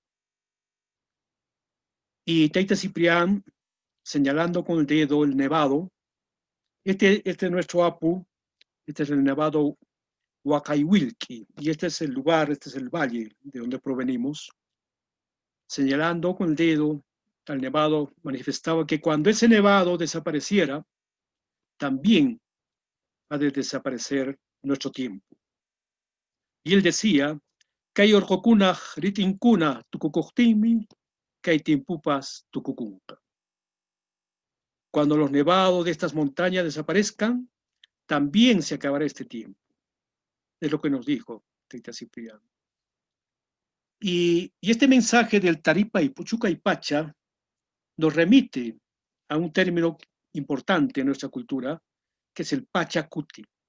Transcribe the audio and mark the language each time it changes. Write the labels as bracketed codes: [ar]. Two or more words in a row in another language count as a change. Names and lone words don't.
[es] Y Teita Ciprián, señalando con el dedo el nevado, este es nuestro Apu, este es el nevado Huacaihuilqui, y este es el lugar, este es el valle de donde provenimos. Señalando con el dedo al nevado, manifestaba que cuando ese nevado desapareciera, también ha de desaparecer nuestro tiempo. Y él decía, [qu] Kay orjokuna ritinkuna tukukuhtimi, kay timpupas tukukunka. [es] Cuando los nevados de estas montañas desaparezcan, también se acabará este tiempo. Es lo que nos dijo Teita Ciprián. Y este mensaje del Taripa y Puchucaipacha nos remite a un término importante en nuestra cultura, que es el Pachacuti.